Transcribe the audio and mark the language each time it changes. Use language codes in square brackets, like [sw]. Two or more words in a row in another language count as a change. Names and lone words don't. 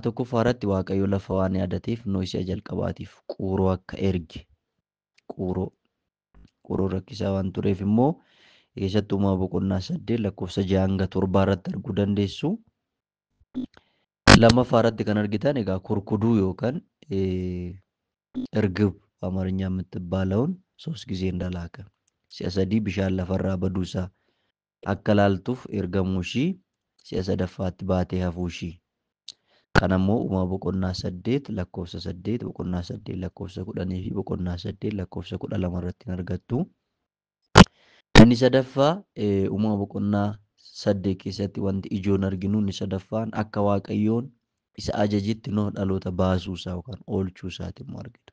[om] Tokkoffaa irratti Waaqayyo lafa waan yaadateef Noo isa jalqabaatiif quuroo akka erge. Quuroo rakkisaa waan tureef immoo keessattuu uumama boqonnaa 8 lakkoofsa 6 hanga 7 irratti arguu dandeessu. Lammaffaa irratti kan argitan egaa kurkuduu yookaan [am] እርግብ በአማርኛ የምትባለውን 3 ጊዜ እንደላከ [om] si'a 3 bishaan lafarraa baduusaa akka laaltuuf ergamuu ishii si'a sadaffaatti baatee hafuu ishii. Kana immoo uumama boqonnaa 8 lakkoofsa 8 boqonnaa 8 lakkoofsa 10 fi boqonnaa 8 lakkoofsa 12 irratti argattu. Inni sadaffaa uumama boqonnaa 8 keessatti wanti ijoon arginu inni sadaffaan akka Waaqayyoon isa ajajitti Noo dhaloota baasuusaa yookaan oolchuu isaati immoo argitu.